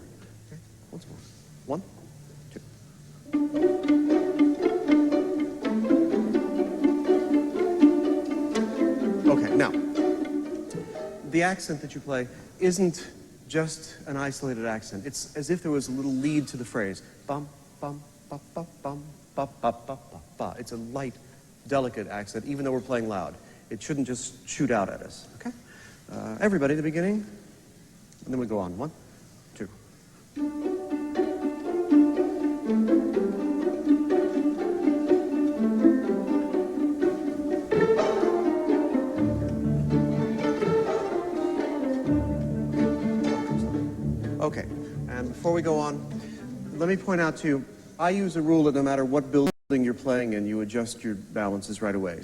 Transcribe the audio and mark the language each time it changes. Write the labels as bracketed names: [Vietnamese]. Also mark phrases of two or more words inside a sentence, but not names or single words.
[English] Okay, once more. 1, 2. Okay, now, the accent that you play isn't just an isolated accent. It's as if there was a little lead to the phrase. Bum, bum, ba, ba, bum, ba, ba, ba, ba, ba. It's a light, delicate accent, even though we're playing loud. It shouldn't just shoot out at us, okay? Everybody at the beginning, and then we go on. 1, 2. Okay, and before we go on, let me point out to you, I use a rule that no matter what building you're playing in, you adjust your balances right away.